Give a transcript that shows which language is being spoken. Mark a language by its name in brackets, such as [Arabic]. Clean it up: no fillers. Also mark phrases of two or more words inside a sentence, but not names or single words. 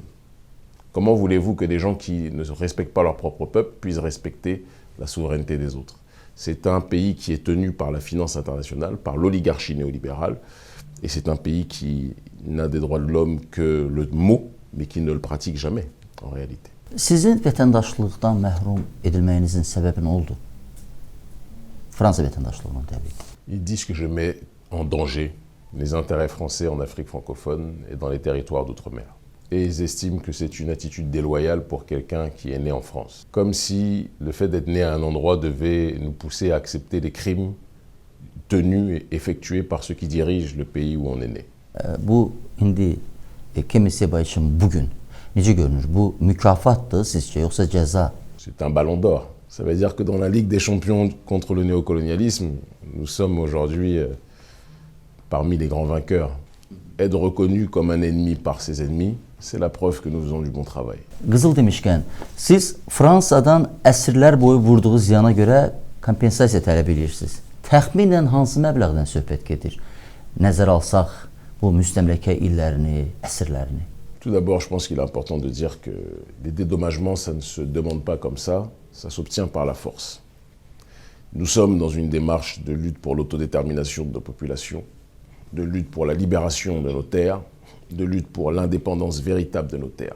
[French] Comment voulez-vous que des gens qui ne respectent pas leur propre peuple puissent respecter la souveraineté des autres? C'est un pays qui est tenu par la finance internationale, par l'oligarchie néolibérale, et c'est un pays qui n'a des droits de l'homme que le mot, mais qui ne le pratique jamais, en réalité. [Azerbaijani] Sizin vətəndaşlıqdan məhrum edilməyinizin səbəbi nə oldu? Fransa vətəndaşlığından təbii ki. [French] Ils disent que je mets en danger les intérêts français en Afrique francophone et dans les territoires d'outre-mer. Et ils estiment que c'est une attitude déloyale pour quelqu'un qui est né en France. Comme si le fait d'être né à un endroit devait nous pousser à accepter les crimes tenus et effectués par ceux qui dirigent le pays où on est né. [Azerbaijani] Bu indi Kemi Seba üçün bugün necə görünür? Bu mükafatdır sizcə yoxsa cəza? [French] C'est un ballon d'or. Ça veut dire que dans la Ligue des champions contre le néocolonialisme, nous sommes aujourd'hui parmi les grands vainqueurs. Être reconnu comme un ennemi par ses ennemis, c'est la preuve que nous faisons du bon travail. [Azerbaijani] Qızıl demişkən, siz Fransadan əsrlər boyu vurduğu ziyana görə kompensasiya tələb edirsiniz. Təxminən hansı məbləğdən söhbət gedir? Nəzər alsaq bu müstəmləkə illərini, əsrlərini. [French] Tout d'abord, je pense qu'il est important de dire que les dédommagements, ça ne se demande pas comme ça s'obtient par la force. Nous sommes dans une démarche de lutte pour l'autodétermination de nos populations, de lutte pour la libération de nos terres, de lutte pour l'indépendance véritable de nos terres.